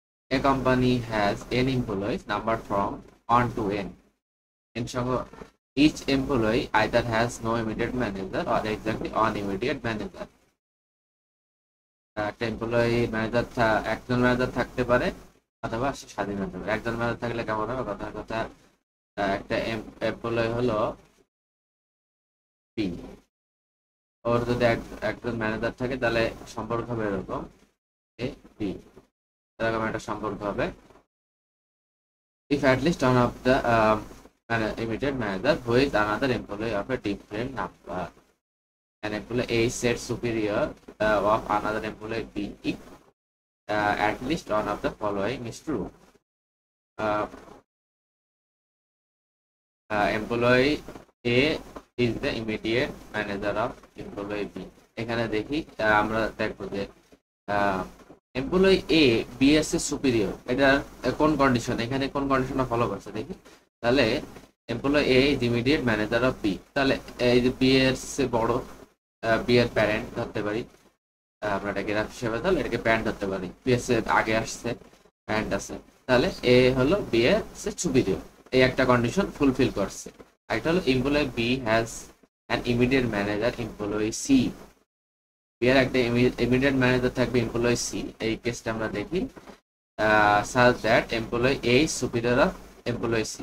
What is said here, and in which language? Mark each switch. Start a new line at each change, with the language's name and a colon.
English: A company has n employees numbered from 1 to n. In সঙ্গে each employee either has no immediate manager or exactly one immediate manager.
Bangla: একটা employee manager একজন manager থাকতে পারে অথবা সে স্বাধীন হতে পারে। একজন ম্যানেজার থাকলে কেমন হবে? কথার কথা একটা এমপ্লয়ি হলো পি, ওর যদি একজন ম্যানেজার থাকে তাহলে সম্পর্ক হবে এরকম এ বি, এরকম একটা সম্পর্ক হবে।
English: if at least one of the immediate manager who is another employee of a different number, an employee A is said superior of another employee B if at least one of the following is true. Employee A is the immediate manager of employee B.
Bangla: এখানে দেখি আমরা দেখবো যে employee A B এর superior, এটা কোন condition, এখানে কোন কন্ডিশনটা ফলো করছে দেখি। তাহলে
English: employee A is immediate manager of B,
Bangla: তাহলে এই যে বি এর বড়, বি এর প্যারেন্ট ধরতে পারি আমরা এটাকে গ্রাফ হিসেবে, তাহলে এটাকে প্যারেন্ট ধরতে পারি। বি এর আগে আসছে, প্যারেন্ট আছে, তাহলে এ হলো বি এর সুপিরিয়র। এই একটা কন্ডিশন ফুলফিল করছে। একটা হলো
English: employee B has an immediate manager employee C,
Bangla: এর একটা ইমিডিয়েট ম্যানেজার থাকবে এমপ্লয়ি সি। এই কেসটা আমরা দেখি
English: such that employee A is superior of employee C.